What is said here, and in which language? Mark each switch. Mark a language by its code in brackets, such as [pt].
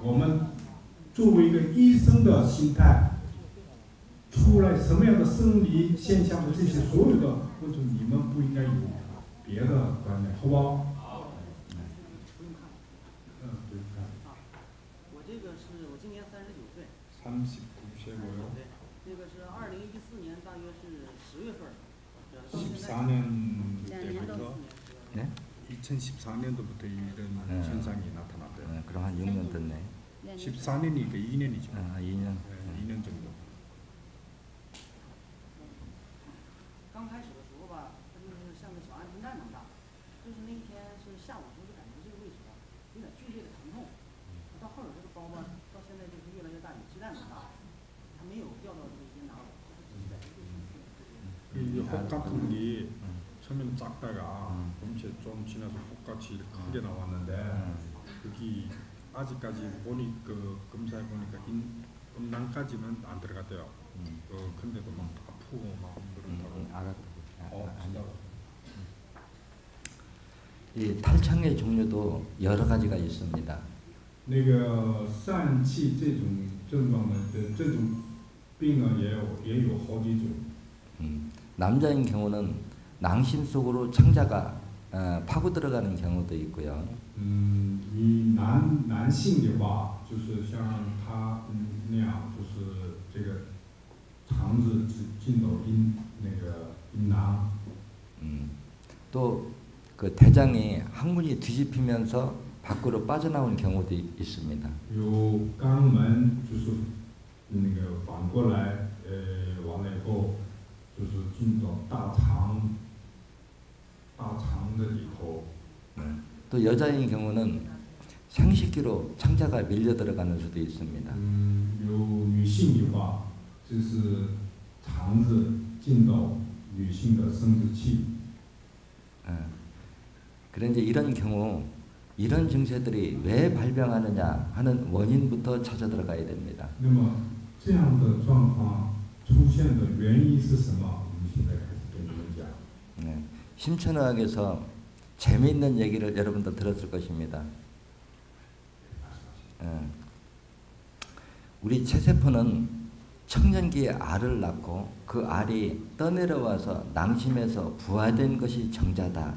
[zh] 我们作为一个医生的心态，出来什么样的生理现象的这些所有的问题，你们不应该有别的观点，好不好？我这个是我今年39岁。 [ko] 39세고요. [zh] 对，那个是2014年大约是10月份。 [ko] 14년 때부터. 네? 2014년도부터 이런 현상이 나타났대요. 그럼 한 6년 됐네. 14년이니까 2년이죠. 2년. 2년 정도. [zh] 刚开始的时候吧，它就是像个小安全站那么大，就是那一天是下午的时候就感觉这个位置吧有点剧烈的疼痛，到后边这个包吧，到现在就是越来越大，有鸡蛋的大，它没有掉到这些拿 [ko] 이 혹같은게 처음에는 작다가 엄청 좀 지나서 혹같이 크게 나왔는데 여기 아직까지 보니 그 검사해 보니까 음낭까지는 안 들어갔대요. 근데도 막 아프고 막 그렇다고. 진짜. 이 탈창의 종류도 여러 가지가 있습니다. [zh] 那个疝气这种症状的这种病呢，也有好几种。 [ko] 남자인 경우는 낭심 속으로 창자가 파고 들어가는 경우도 있고요. [zh] 你男性的话，就是像他那样，就是这个肠子进到那个阴囊。 [ko] 또 그 대장이 항문이 뒤집히면서 밖으로 빠져나온 경우도 있습니다. [zh] 有肛门就是那个反过来，完了以后就是进到大肠的里头。 [ko] 또 여자인 경우는 생식기로 창자가 밀려 들어가는 수도 있습니다. [zh] 有女性的话，就是肠子进到女性的生殖器。 [ko] 그런데 이런 경우 이런 증세들이 왜 발병하느냐 하는 원인부터 찾아 들어가야 됩니다. [zh] 那么这样的状况出现的原因是什么？我们现在开始跟你们讲。 [ko] 심천의학에서 재미있는 얘기를 여러분도 들었을 것입니다. 우리 체세포는 청년기에 알을 낳고 그 알이 떠내려와서 낭심에서 부화된 것이 정자다.